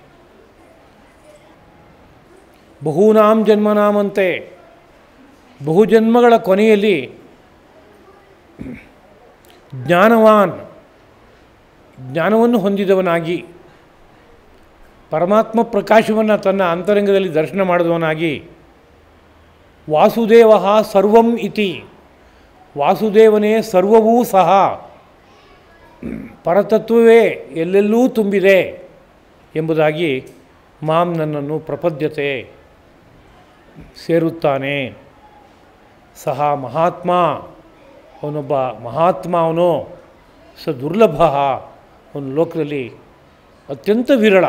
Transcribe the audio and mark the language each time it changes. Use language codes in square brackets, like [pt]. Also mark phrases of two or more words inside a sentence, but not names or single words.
[sa] ಬಹೂನಾಂ ಜನ್ಮನಾಮಂತೆ, [kn] ಬಹುಜನ್ಮಗಳ ಕೊನೆಯಲ್ಲಿ ಜ್ಞಾನವಾನ್, ಜ್ಞಾನವನ್ನು ಹೊಂದಿದವನಾಗಿ, ಪರಮಾತ್ಮ ಪ್ರಕಾಶವನ್ನು ತನ್ನ ಅಂತರಂಗದಲ್ಲಿ ದರ್ಶನ ಮಾಡಿದವನಾಗಿ, [sa] ವಾಸುದೇವ ಸರ್ವಂ ಇತಿ, [kn] ವಾಸುದೇವನೇ ಸರ್ವವೂ ಸಹ, ಪರತತ್ವವೇ ಎಲ್ಲೆಲ್ಲೂ ತುಂಬಿದೆ ಎಂಬುದಾಗಿ ಮಾಂ ನನ್ನನ್ನು ಪ್ರಪದ್ಯತೆ ಸೇರುತ್ತಾನೆ. ಸಹ ಮಹಾತ್ಮ, ಅವನೊಬ್ಬ ಮಹಾತ್ಮ, ಅವನು [sa] ಸ ದುರ್ಲಭ, [kn] ಅವನ ಲೋಕದಲ್ಲಿ ಅತ್ಯಂತ ವಿರಳ.